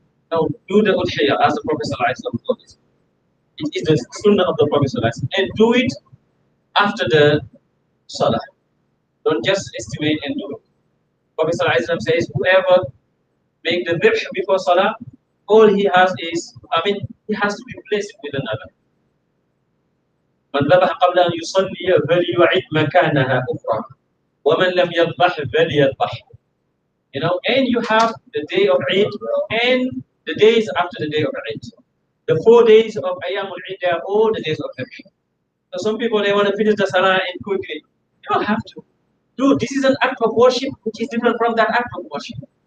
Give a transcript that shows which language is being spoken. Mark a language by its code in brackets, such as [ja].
[en] No, do the udhiyah as the Prophet ﷺ told us. It is the sunnah of the Prophet ﷺ. And do it after the salah. Don't just estimate and do it. Prophet ﷺ says, whoever make the dhikr before salah, all he has is, he has to be blessed with another. [ar] من ذبح قبل أن يصلي فليعد مكانها أخرى ومن لم يذبح فليذبح. [en] And you have the day of Eid and the days after the day of Eid. The 4 days of Ayyam al-Eid, they are all the days of Eid. So some people, they want to finish the salah and quickly. You don't have to. Dude, this is an act of worship which is different from that act of worship.